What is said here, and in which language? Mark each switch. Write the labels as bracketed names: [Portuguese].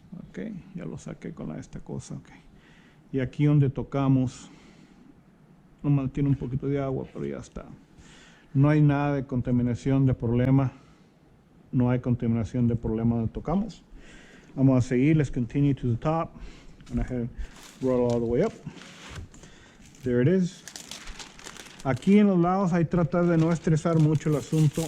[Spanish] Ok, ya lo saqué con esta cosa. Okay. Y aquí donde tocamos, nomás tiene un poquito de agua, pero ya está. No hay nada de contaminación de problema. No hay contaminación de problema donde tocamos. Vamos a seguir. [English] Let's continue to the top. I'm going to roll all the way up. There it is. [Spanish] Aquí en los lados hay que tratar de no estresar mucho el asunto.